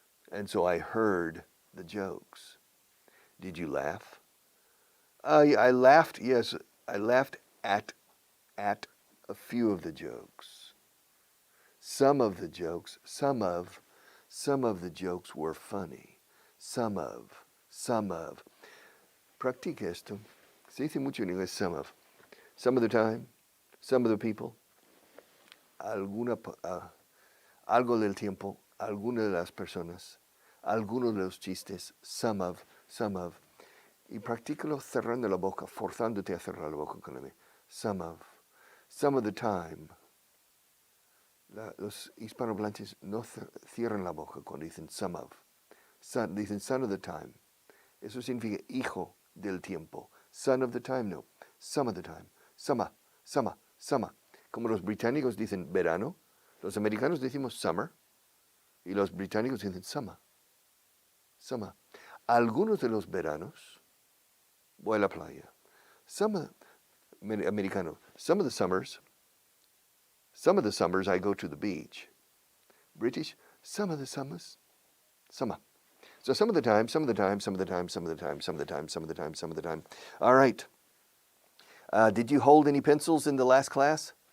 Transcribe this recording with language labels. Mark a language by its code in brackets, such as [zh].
[en] And so I heard the jokes. Did you laugh? I laughed, yes. I laughed at a few of the jokes. Some of the jokes were funny. [es] Some of. Practica esto. Se dice mucho en inglés, some of. [en] Some of the time, some of the people, [es] algo del tiempo, alguna de las personas, algunos de los chistes, some of. Y practícalo cerrando la boca, forzándote a cerrar la boca con la mía. [en] Some of the time. [es] Los hispanohablantes no cierran la boca cuando dicen some of. Dicen [en] son of the time. [es] Eso significa hijo del tiempo. [en] Son of the time, [es] no. [en] Some of the time. [es] Summer. Como los británicos dicen verano, los americanos decimos summer y los británicos dicen summer. Algunos de los veranos voy a la playa. Americano. [en] Some of the summers I go to the beach. British, some of the summers, summer. So some of the time. All right. Did you hold any pencils in the last class?